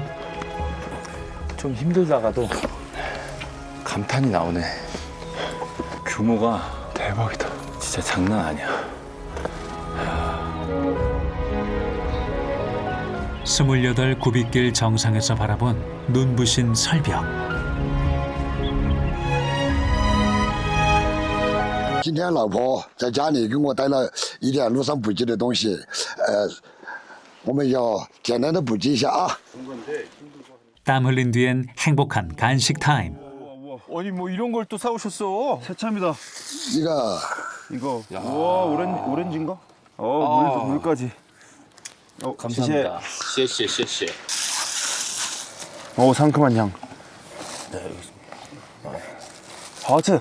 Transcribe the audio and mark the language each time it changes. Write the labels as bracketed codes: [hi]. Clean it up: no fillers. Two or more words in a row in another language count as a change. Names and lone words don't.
[ko] 좀 힘들다가도 감탄이 나오네. 규모가 대박이다. 진짜 장난 아니야. 28 구빗길 정상에서 바라본 눈부신 설벽. [zh] 今天老婆在家里给我带了一点路上补给的东西，我们要简单的补给一下啊。 [ko] 땀 흘린 뒤엔 행복한 간식 타임. 아니 뭐 이런 걸 또 사오셨어? 새참이다. 이거 이거. 와 오렌지인가? 물까지. 감사합니다. [zh] 谢谢谢谢. [ko] 상큼한 향. 하츠.